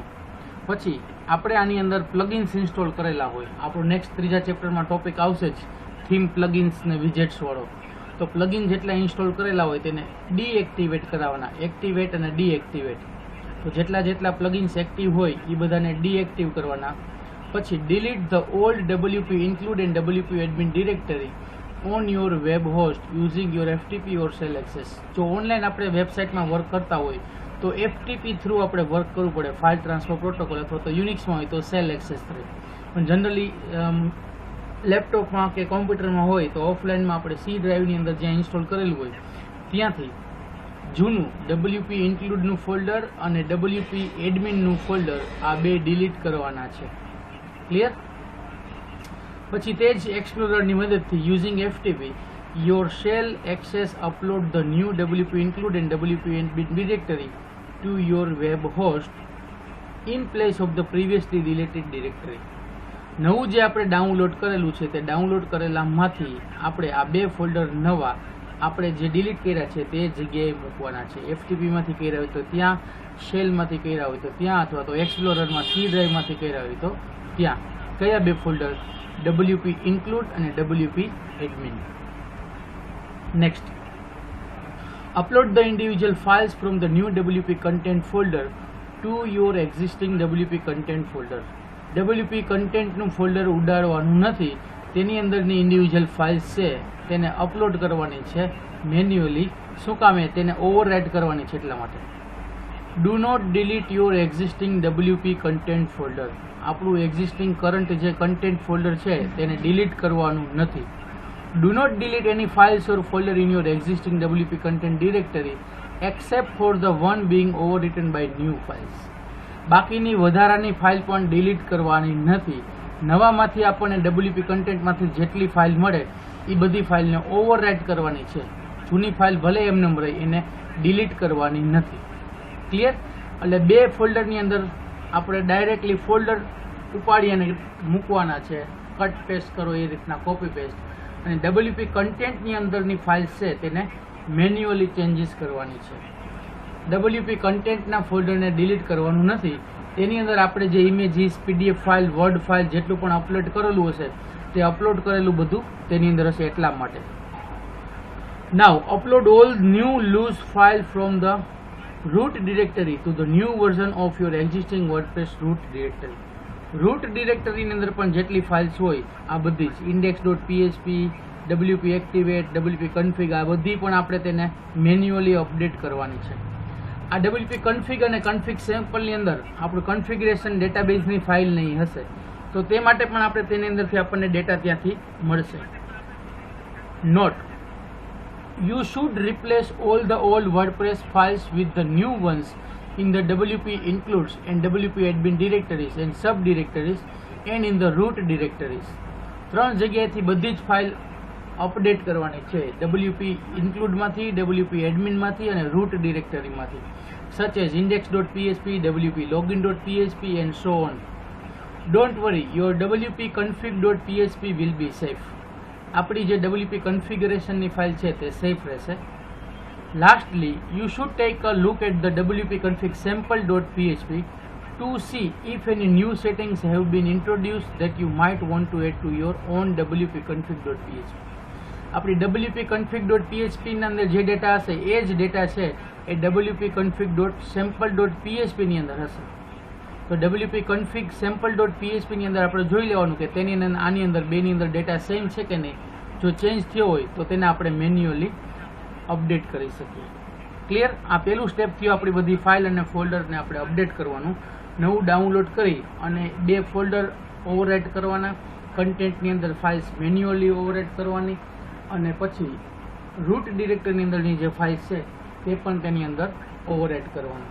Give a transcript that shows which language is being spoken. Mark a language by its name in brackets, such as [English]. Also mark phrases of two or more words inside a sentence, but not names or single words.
[Gujarati] પછી આપણે આની અંદર પ્લગઇન્સ ઇન્સ્ટોલ કરેલા હોય, આપણું નેક્સ્ટ ત્રીજા ચેપ્ટરમાં ટોપિક આવશે જ, [English] theme plugins [Gujarati] ને વિજેટ્સ વાળો. તો પ્લગઇન જેટલા ઇન્સ્ટોલ કરેલા હોય તેને ડીએક્ટિવેટ કરાવવાના, એક્ટિવેટ અને ડીએક્ટિવેટ. તો જેટલા પ્લગઇન્સ એક્ટિવ હોય એ બધાને ડીએક્ટિવ કરવાના. [English] પછી delete the old WP include and WP admin directory on your web host using your FTP or shell access. [Gujarati] જો ઓનલાઈન આપણે વેબસાઇટમાં વર્ક કરતા હોય તો FTP થ્રુ આપણે વર્ક કરવું પડે, [English] file transfer protocol, [Gujarati] અથવા તો યુનિક્સમાં હોય તો [English] shell access [Gujarati] થ્રુ. પણ જનરલી લેપટોપમાં કે કોમ્પ્યુટરમાં હોય તો ઓફલાઈનમાં આપણે C ડ્રાઈવની અંદર જ્યાં ઇન્સ્ટોલ કરેલું હોય ત્યાંથી જૂનું WP ઇન્ક્લુડનું ફોલ્ડર અને WP એડમિનનું ફોલ્ડર આ બે ડિલીટ કરવાના છે. ક્લિયર? પછી તે જ એક્સપ્લોરરની મદદથી [English] using FTP your shell access upload the new WP include and WP admin directory to your web host in place of the previously deleted directory. [Gujarati] નવું જે આપણે ડાઉનલોડ કરેલું છે તે ડાઉનલોડ કરેલામાંથી આપણે આ બે ફોલ્ડર નવા આપણે જે ડિલીટ કર્યા છે તે જગ્યાએ મૂકવાના છે. FTP માંથી કર્યા હોય તો ત્યાં, શેલમાંથી કર્યા હોય તો ત્યાં, અથવા તો એક્સપ્લોરરમાં C ડ્રાઈવમાંથી કર્યા હોય તો ત્યાં. કયા બે ફોલ્ડર? WP include અને WP admin. [English] Next, upload the individual files from the new WP content folder to your existing WP content folder. [Gujarati] WP content નું ફોલ્ડર ઉડાડવાનું નથી, તેની અંદરની [English] individual files [Gujarati] છે તેને અપલોડ કરવાની છે મેન્યુઅલી. શું કામે? તેને ઓવરરાઇટ કરવાની છે એટલા માટે. [English] do not delete your existing WP content folder. [Gujarati] આપણું [English] existing current [Gujarati] જે કન્ટેન્ટ ફોલ્ડર છે તેને ડિલીટ કરવાનું નથી. [English] Do not delete any files or folder in your existing WP content directory except for the one being overwritten by new files. [Gujarati] બાકીની વધારાની ફાઇલ પણ ડિલીટ કરવાની નથી. નવામાંથી આપણને WP કન્ટેન્ટમાંથી જેટલી ફાઇલ મળે એ બધી ફાઇલને ઓવરરાઇટ કરવાની છે. જૂની ફાઇલ ભલે એમને રહે, એને ડિલીટ કરવાની નથી. ક્લિયર? એટલે બે ફોલ્ડરની અંદર આપણે ડાયરેક્ટલી ફોલ્ડર ઉપાડી અને મૂકવાના છે. [English] cut paste [Gujarati] કરો એ રીતના, [English] copy paste. [Gujarati] અને WP કન્ટેન્ટની અંદરની ફાઇલ્સ છે તેને મેન્યુઅલી ચેન્જીસ કરવાની છે. WP કન્ટેન્ટના ફોલ્ડરને ડિલીટ કરવાનું નથી. તેની અંદર આપણે જે ઇમેજીસ, PDF ફાઇલ, વર્ડ ફાઇલ જેટલું પણ અપલોડ કરેલું હશે તે અપલોડ કરેલું બધું તેની અંદર હશે એટલા માટે. [English] Now upload all new loose file from the root directory to the new version of your existing WordPress root directory. [Gujarati] રૂટ ડિરેક્ટરીની અંદર પણ જેટલી ફાઇલ્સ હોય આ બધી જ index.php, WP activate, WP config આ બધી પણ આપણે તેને મેન્યુઅલી અપડેટ કરવાની છે. આ WP config અને config સેમ્પલની અંદર આપણું કન્ફિગરેશન ડેટાબેઝની ફાઇલ નહીં હશે, તો તે માટે પણ આપણે તેની અંદરથી આપણને ડેટા ત્યાંથી મળશે. [English] નોટ, you should replace all the old WordPress files with the new ones in the WP includes and WP admin directories and subdirectories and in the root directories. [Gujarati] ત્રણ જગ્યાએથી બધી જ ફાઇલ અપડેટ કરવાની છે. WP include માંથી, WP admin માંથી અને [English] root directory [Gujarati] માંથી, [English] such as index.php, WP login.php and so on. Don't worry, your WP config.php will be safe. [Gujarati] આપણી જે WP configuration ની ફાઇલ છે તે સેફ રહેશે. [English] Lastly, you should take a look at the WP config sample.php to see if any new settings have been introduced that you might want to add to your own WP config.php. [Gujarati] આપણી WP config.php ની અંદર જે ડેટા હશે એ જ ડેટા છે એ WP config.sample.php ની અંદર હશે. તો WP config sample.php ની અંદર આપણે જોઈ લેવાનું કે તેની અંદર આની અંદર બેની અંદર ડેટા સેમ છે કે નહીં. જો ચેન્જ થયો હોય તો તેને આપણે મેન્યુઅલી અપડેટ કરી શકીએ. ક્લિયર? આ પહેલું સ્ટેપ થયું આપણી બધી ફાઇલ અને ફોલ્ડરને આપણે અપડેટ કરવાનું. નવું ડાઉનલોડ કરી અને બે ફોલ્ડર ઓવરરાઇટ કરવાના, કન્ટેન્ટની અંદર ફાઇલ્સ મેન્યુઅલી ઓવરરાઇટ કરવાની અને પછી રૂટ ડિરેક્ટરીની અંદરની જે ફાઇલ્સ છે તે પણ તેની અંદર ઓવરરાઇટ કરવાની.